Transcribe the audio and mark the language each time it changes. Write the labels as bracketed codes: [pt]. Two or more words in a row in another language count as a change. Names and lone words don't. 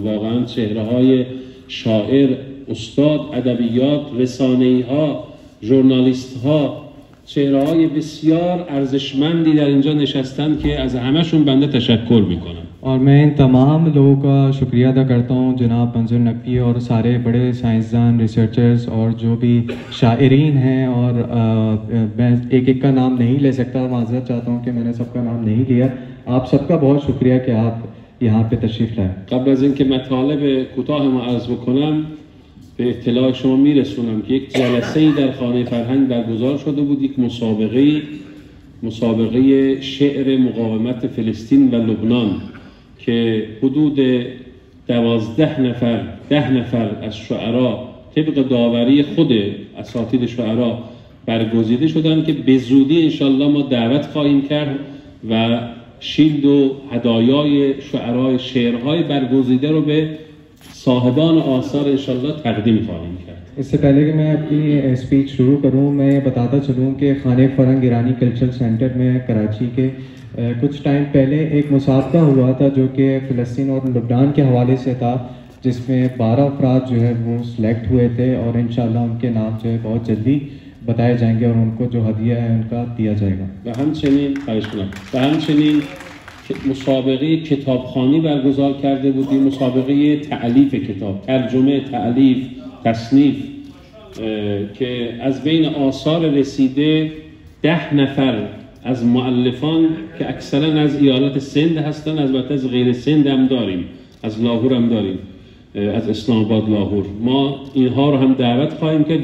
[fa] واقعا چهره های شاعر، استاد ادبیات، رسانه‌ای ها، ژورنالیست ها، چهره های بسیار ارزشمندی در اینجا نشستن که از همهشون بنده تشکر میکنم. [ur] اور میں ان تمام لوگوں کا شکریہ ادا کرتا ہوں، جناب منظر نقوی اور سارے بڑے سائنسدان، ریسرچرز اور جو بھی شاعرین ہیں، اور میں ایک ایک کا نام نہیں لے سکتا، معذرت چاہتا ہوں کہ میں نے سب کا نام نہیں لیا. آپ سب کا بہت شکریہ کہ آپ یہاں پہ تشریف لائے. [fa] قبل از اینکه مطالب کوتاه ما عرض بکنم به اطلاع شما میرسونم که یک جلسه‌ای در خانه فرهنگ برگزار شده بود، یک مسابقه شعر مقاومت فلسطین و لبنان که حدود 10 نفر از شعرا طبق داوری خود اساتید شعرا برگزیده شدن که به زودی انشالله ما دعوت خواهیم کرد و شیلد و هدایای شعرای شعرهای برگزیده رو به صاحبان آثار انشالله تقدیم خواهیم کرد. [ur] اس سے پہلے کہ میں اپنی اسپیچ شروع کروں، میں بتاتا چلوں کہ خانہ فرہنگ ایرانی [en] Cultural Center [ur] میں کراچی کے کچھ ٹائم پہلے ایک مسابقہ ہوا تھا جو کہ فلسطین اور لبنان کے حوالے سے تھا، جس میں 12 افراد جو ہے وہ سلیکٹ ہوئے تھے اور ان شاء اللہ ان کے نام جو ہے بہت جلدی بتائے جائیں گے اور ان کو جو ہدیہ ہے ان کا دیا جائے گا. [fa] و همچنین مسابقه کتابخوانی برگزار کرده بودیم، مسابقه تألیف کتاب، ترجمه، تألیف، تصنیف، که از بین آثار رسیده 10 نفر از مؤلفان که اکثرا از ایالت سند هستن، البته از غیر سند هم داریم، از لاهور هم داریم، از اسلام آباد لاهور، ما اینها رو هم دعوت خواهیم کرد.